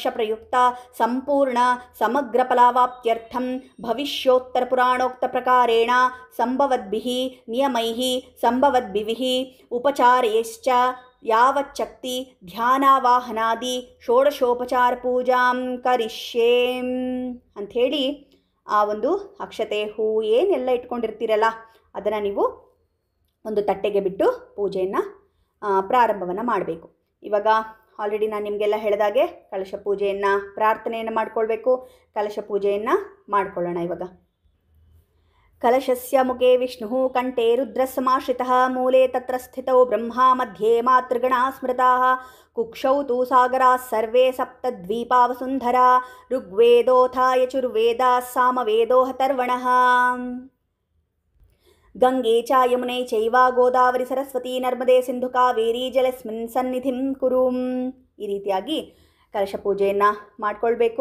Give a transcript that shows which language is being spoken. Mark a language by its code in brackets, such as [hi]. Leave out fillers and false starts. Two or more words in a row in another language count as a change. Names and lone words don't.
[sa] ಪ್ರಯುಕ್ತ ಸಂಪೂರ್ಣ ಸಮಗ್ರ ಫಲಾವಾಪ್ತ್ಯರ್ಥಂ ಭವಿಷ್ಯೋತ್ತರ ಪುರಾಣೋಕ್ತ ಪ್ರಕಾರೇಣ ಸಂಭವದ್ಭಿಃ ನಿಯಮೈಃ ಸಂಭವದ್ಭಿಃ ಉಪಚಾರೈಶ್ಚ ಯಾವಚ್ಚಕ್ತಿ ಧ್ಯಾನಾವಾಹನಾದಿ ಷೋಡಶೋಪಚಾರ ಪೂಜಾಂ ಕರಿಷ್ಯೇ [kn] ಅಂಥೇಳಿ ಆ ಒಂದು ಅಕ್ಷತೆ ಹೂ ಏನೆಲ್ಲ ಇಟ್ಕೊಂಡಿರ್ತೀರಲ್ಲ ಅದನ್ನು ನೀವು ಒಂದು ತಟ್ಟೆಗೆ ಬಿಟ್ಟು ಪೂಜೆಯನ್ನು ಪ್ರಾರಂಭವನ್ನು ಮಾಡಬೇಕು. ಇವಾಗ ಆಲ್ರೆಡಿ ನಾನು ನಿಮಗೆಲ್ಲ ಹೇಳಿದಾಗೆ ಕಲಶ ಪೂಜೆಯನ್ನು ಪ್ರಾರ್ಥನೆಯನ್ನು ಮಾಡ್ಕೊಳ್ಬೇಕು. ಕಲಶ ಪೂಜೆಯನ್ನು ಮಾಡ್ಕೊಳ್ಳೋಣ. ಇವಾಗ [sa] ಕಲಶಸ್ಯ ಮುಖೇ ವಿಷ್ಣುಃ ಕಂಠೇ ರುದ್ರಸಮಾಶ್ರಿತಃ ಮೂಲೆ ತತ್ರ ಸ್ಥಿತೌ ಬ್ರಹ್ಮ ಮಧ್ಯೆ ಮಾತೃಗಣಾ ಸ್ಮೃತಾಃ ಕುಕ್ಷೌ ತು ಸಾಗರಾಃ ಸರ್ವೇ ಸಪ್ತದ್ವೀಪಾ ವಸುಂಧರಾ ಋಗ್ವೇದೋऽಥ ಯಜುರ್ವೇದಾಃ ಸಾಮವೇದೋ ಅಥರ್ವಣಃ ಗಂಗೆ ಚ ಯಮುನೆ ಚೈವ ಗೋದಾವರಿ ಸರಸ್ವತಿ ನರ್ಮದೆ ಸಿಂಧು ಕಾವೇರಿ ಜಲಸ್ಮಿನ್ ಸನ್ನಿಧಿಂ ಕುರು. [kn] ಈ ರೀತಿಯಾಗಿ ಕಲಶ ಪೂಜೆಯನ್ನು ಮಾಡಿಕೊಳ್ಬೇಕು.